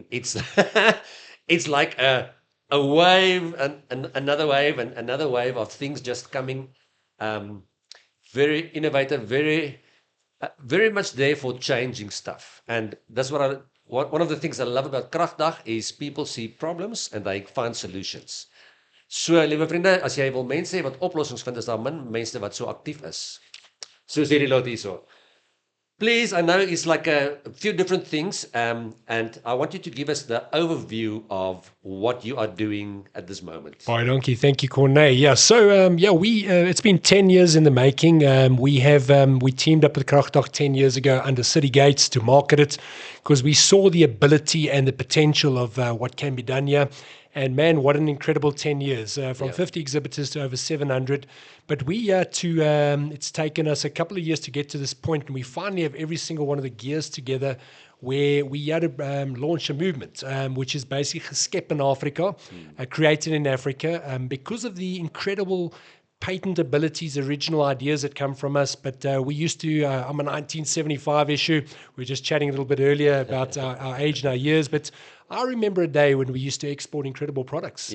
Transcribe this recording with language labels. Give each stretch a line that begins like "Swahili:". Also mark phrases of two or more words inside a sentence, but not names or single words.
English: It's it's like a wave and another wave and another wave of things just coming. Very innovative, very much there for changing stuff. And that's one of the things I love about Kragdag is people see problems and they find solutions. So,
Afrikaans: liewe vriende, as jy wil mense hê wat oplossings vind, is daar min mense wat so aktief is. Soos hierdie lot hierso.
English: Please, I know it's like a few different things, and I want you to give us the overview of what you are doing at this moment. Bye, donkey. Thank you, Corné. Yeah, so we it's been 10 years in the making. We teamed up with Kragdag 10 years ago under City Gates to market it because we saw the ability and the potential of what can be done here. And man, what an incredible 10 years, from 50 exhibitors to over 700. But it's taken us a couple of years to get to this point, and we finally have every single one of the gears together where we had to launch a movement, which is basically
Afrikaans: gesprek in Afrika,
English: created in Africa, because of the incredible patent abilities, original ideas that come from us. But we used to, I'm a 1975 issue. We were just chatting a little bit earlier about our age and our years, but I remember a day when we used to export incredible products.